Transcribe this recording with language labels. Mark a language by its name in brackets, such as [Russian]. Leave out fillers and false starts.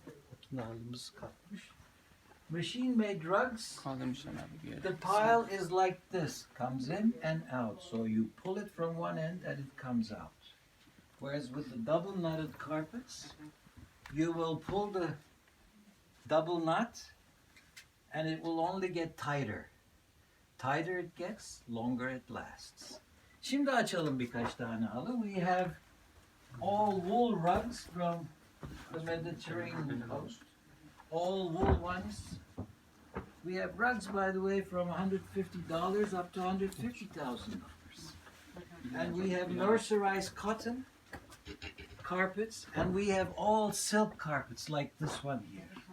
[Turkish] Makine halımız kalkmış. [English] Machine-made rugs, [Turkish] Kaldırmışlar abi bir yere. [English] the pile is like this, comes in and out. So you pull it from one end and it comes out. Whereas with the double knotted carpets, you will pull the double knot and it will only get tighter. Tighter it gets, longer it lasts. [Turkish] Şimdi açalım birkaç tane halı. [English] We have all wool rugs from the Mediterranean coast. All wool ones. We have rugs, by the way, from $150 up to $150,000. And we have mercerized cotton carpets, and we have all silk carpets like this one here.